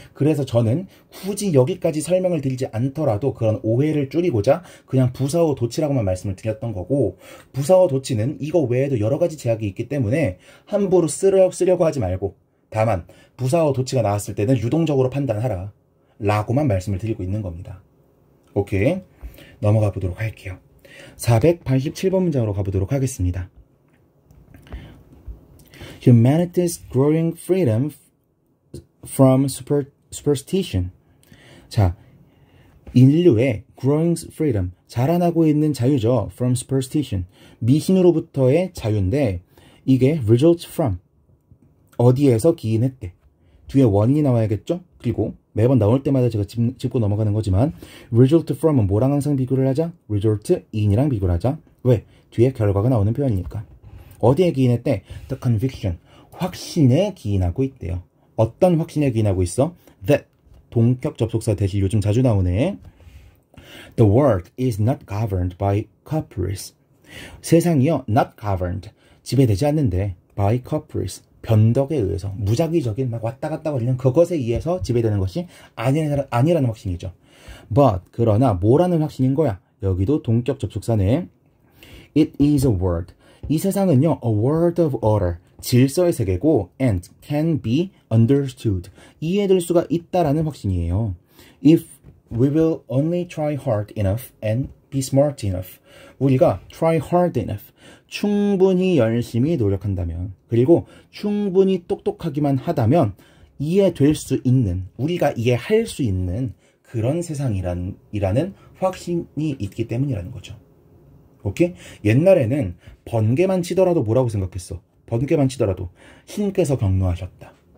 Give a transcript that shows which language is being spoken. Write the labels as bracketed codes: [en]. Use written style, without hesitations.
[ko] 그래서 저는 굳이 여기까지 설명을 드리지 않더라도 그런 오해를 줄이고자 그냥 부사어 도치라고만 말씀을 드렸던 거고, 부사어 도치는 이거 외에도 여러 가지 제약이 있기 때문에 함부로 쓰려고 하지 말고, 다만 부사어 도치가 나왔을 때는 유동적으로 판단하라 라고만 말씀을 드리고 있는 겁니다. 오케이? 넘어가 보도록 할게요. 487번 문장으로 가보도록 하겠습니다. [en] Humanity's growing freedom from superstition. [ko] 자, 인류의 [en] growing freedom, [ko] 자라나고 있는 자유죠. [en] from superstition, [ko] 미신으로부터의 자유인데 이게 [en] results from, [ko] 어디에서 기인했대. 뒤에 원인이 나와야겠죠? 그리고 매번 나올 때마다 제가 짚고 넘어가는 거지만 result from은 뭐랑 항상 비교를 하자? [en] result in [ko] 이랑 비교를 하자. 왜? 뒤에 결과가 나오는 표현이니까. 어디에 기인했대? [en] the conviction. [ko] 확신에 기인하고 있대요. 어떤 확신에 기인하고 있어? [en] that. [ko] 동격 접속사 대신 요즘 자주 나오네. [en] The world is not governed by caprice. [ko] 세상이요, [en] not governed. [ko] 지배되지 않는데 [en] by caprice. [ko] 변덕에 의해서 무작위적인 막 왔다 갔다 거리는 그것에 의해서 지배되는 것이 아니라는 확신이죠. But 그러나 뭐라는 확신인 거야? 여기도 동격 접속사네. [en] It is a world. [ko] 이 세상은요, [en] a world of order. [ko] 질서의 세계고 [en] and can be understood. [ko] 이해될 수가 있다라는 확신이에요. [en] If we will only try hard enough and be smart enough. [ko] 우리가 [en] try hard enough. [ko] 충분히 열심히 노력한다면, 그리고 충분히 똑똑하기만 하다면 이해될 수 있는, 우리가 이해할 수 있는 그런 세상이라는 확신이 있기 때문이라는 거죠. 오케이? 옛날에는 번개만 치더라도 뭐라고 생각했어? 번개만 치더라도 신께서 경노하셨다.